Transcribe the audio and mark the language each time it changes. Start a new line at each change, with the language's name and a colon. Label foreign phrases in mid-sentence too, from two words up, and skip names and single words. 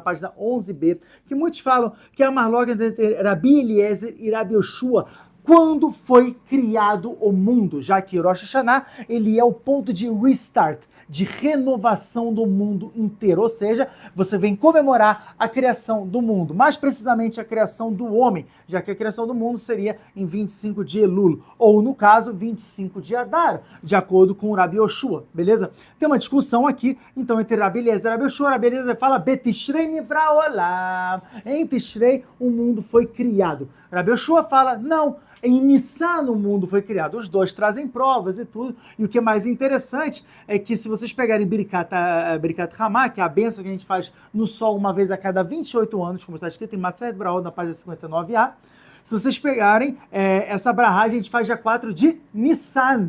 Portuguese: página 11b, que muitos falam que é a marloquet entre Rabi Eliezer e Rabi Yoshua, quando foi criado o mundo, já que Rosh Hashanah, ele é o ponto de restart, de renovação do mundo inteiro, ou seja, você vem comemorar a criação do mundo, mais precisamente a criação do homem, já que a criação do mundo seria em 25 de Elul, ou no caso, 25 de Adar, de acordo com o Rabi Yoshua, beleza? Tem uma discussão aqui, então, entre Rabi Eliezer e Rabi Yoshua. Rabi Eliezer fala,
Hebrew: בתשרי נברא עולם,
Portuguese: em Tishrei o mundo foi criado. Rabi Yoshua fala, não, em Nissan o mundo foi criado. Os dois trazem provas e tudo. E o que é mais interessante é que se vocês pegarem Birkat Hamá, que é a bênção que a gente faz no sol uma vez a cada 28 anos, como está escrito em Maseret Brahot, na página 59a, se vocês pegarem essa brahá, a gente faz dia 4 de Nissan.